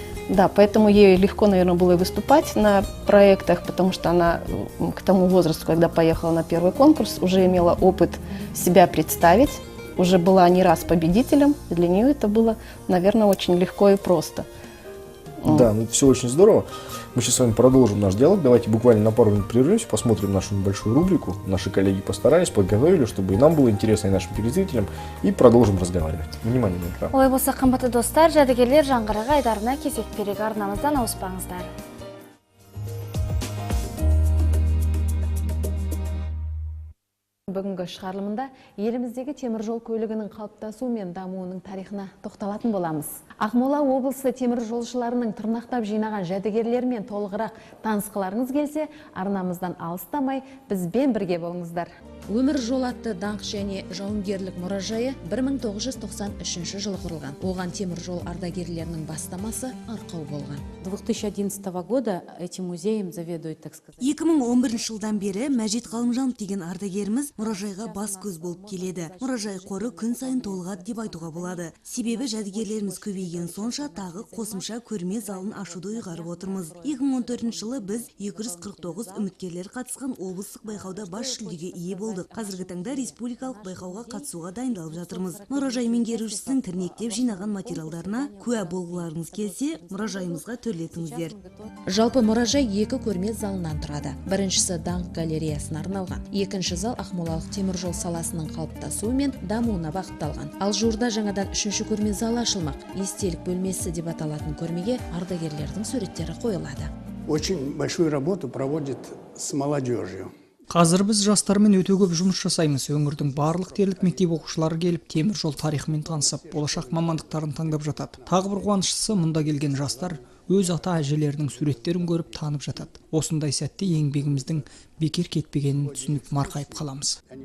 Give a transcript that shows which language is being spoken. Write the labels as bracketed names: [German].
[Russian] Да, поэтому ей легко, наверное, было и выступать на проектах, потому что она к тому возрасту, когда поехала на первый конкурс, уже имела опыт себя представить, уже была не раз победителем, и для нее это было, наверное, очень легко и просто. Да, ну это все очень здорово. Мы сейчас с вами продолжим наш диалог. Давайте буквально на пару минут прервемся, посмотрим нашу небольшую рубрику. Наши коллеги постарались, подготовили, чтобы и нам было интересно, и нашим телезрителям, и продолжим разговаривать. Внимание на экран. [Kazakh] Олай болса, қымбатты достар, жәдігерлер жаңғырығы айдарына кезек берегі арнамыздан ауыспаңыздар. Бүгінгі шығарылымында еліміздегі теміржол көлігінің қалыптасуы мен дамуының тарихына тоқталатын боламыз. Ақмола облысы теміржолшыларының тырнақтап жинаған жәдігерлерімен толығырақ танысқыларыңыз келсе, арнамыздан алыстамай бізбен бірге болыңыздар. Өмір жол атты даңқ және жауынгерлік мұражайы 1993 жылы құрылған. Оған темір жол ардагерлерінің бастамасы арқау болған. [Russian] 2011 года этим музеем заведует, так сказать. [Kazakh] 2011 жылдан бері Мәжит Ғалымжанов деген ардагеріміз мұражайға бас көз болып келеді. Мұражай қоры күн сайын толығады деп айтуға болады. Себебі жәдігерлеріміз көбейген сонша тағы қосымша көрме залын ашуды ұйғарып отырмыз. 2014 жылы біз 249 үміткерлер қатысқан облыстық байқауда бас жүлдеге ие болдық. Қазіргі таңда республикалық байқауға қатысуға дайындалып жатырмыз. Мұражай меңгерушісінің тірнектеп жинаған материалдарына куә болғыларыңыз келсе, мұражайымызға төрлетіңіздер. Жалпы мұражай 2 көрме залынан тұрады. Біріншісі даңқ галереясына арналған. Екінші зал ақмолалық теміржол саласының қалыптасуы мен дамуына бағытталған. Ал жуырда жаңадан 3-ші көрме залы ашылмақ. Естелік бөлмесі деп аталатын көрмеге ардагерлердің суреттері қойылады. [Russian] Очень большую работу проводит с молодежью. [Kazakh] Қазір біз жастармен өте көп жұмыс жасаймыз. Өңірдің барлық дерлік мектеп оқушылары келіп, темір жол тарихымен танысып, болашақ мамандықтарын таңдап жатады. Тағы бір қуаныштысы, мұнда келген жастар өз ата әжелерінің суреттерін көріп танып жатады. Осындай сәтте еңбегіміздің бекер кетпегенін түсініп марқайып қаламыз.